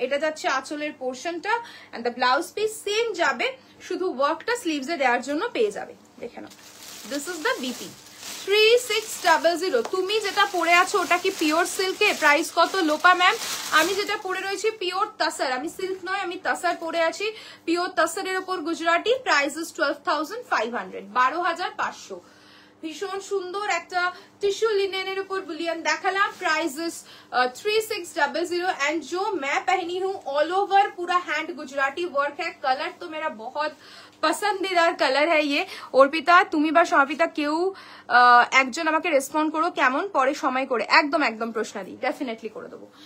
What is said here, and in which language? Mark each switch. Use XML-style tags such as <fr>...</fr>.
<bn>এটা যাচ্ছে আঁচলের পোর্শনটা and the blouse piece same যাবে, শুধু ওয়ার্কটা স্লিভসে দেওয়ার জন্য পেয়ে যাবে, দেখে নাও।</bn> <en>This is the BP 3600।</en> <bn>তুমি যেটা পরে আছো ওটা কি পিওর সিল্কে? প্রাইস কত লোপা ম্যাম? আমি যেটা পরে রয়েছি পিওর তাসার, আমি সিল্ক নয়, আমি তাসার পরে আছি, পিওর তাসারের উপর গুজরাটি।</bn> <en>Price is 12,500, 12,500।</en> <bn>ভীষণ সুন্দর একটা टिश्यू लिनेन ऊपर बुलियन देखालाम।</bn> <en>price is 3600 and</en> <hi>जो मैं पहनी हूँ ऑल ओवर पूरा हैंड गुजराती वर्क है। कलर तो मेरा बहुत पसंदीदार कलर है ये।</hi> <bn>অর্পিতা তুমি বা সর্পিতা কেউ একজন আমাকে রেসপন্ড করো কেমন পরে সময় করে, একদম একদম প্রশ্নাদি ডেফিনেটলি করে দেবো।</bn>